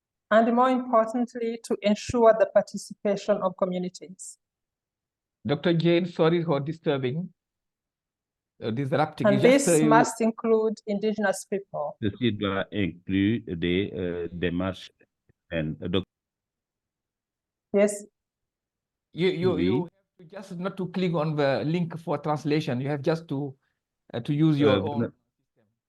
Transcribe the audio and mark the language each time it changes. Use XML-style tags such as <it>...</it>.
<en>And more importantly, to ensure the participation of communities. Dr. Jane, sorry for disturbing, disrupting. And this must include indigenous people.</en> <fr>Ceci doit inclure des démarches.</fr> <en>Yes. You have to just not to click on the link for translation. You have just to use your own system.</en>